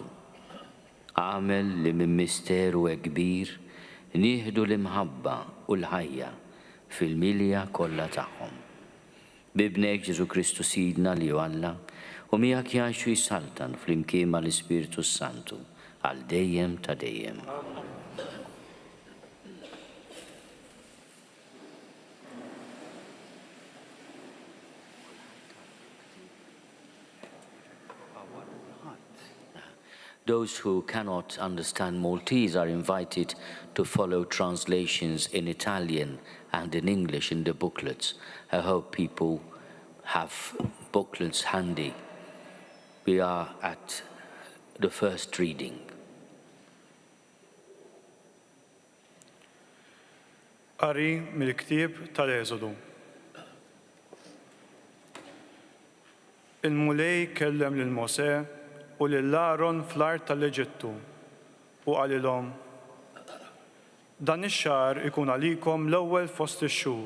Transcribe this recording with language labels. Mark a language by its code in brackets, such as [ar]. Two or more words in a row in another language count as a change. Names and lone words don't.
[mt] Għamel li minn misteru kbir nieħdu l-imħabba u l-ħajja fil-milja kollha tagħhom. Bibnek Ġesu Kristu Sidna li hu Alla u miegħek jgħixu jsaltan flimkien mal-Ispiritu Santu għal dejjem ta' dejjem. [en] Those who cannot understand Maltese are invited to follow translations in Italian and in English in the booklets. I hope people have booklets handy. We are at the first reading. [mt] Qari mill-ktieb tal-Eżodu. Il-Mulej kellem lil Mosè u lil Aaron fl-art tal-Eġittu u qalilhom: Dan ix-xahar ikun għalikom l-ewwel fost ix-xhur.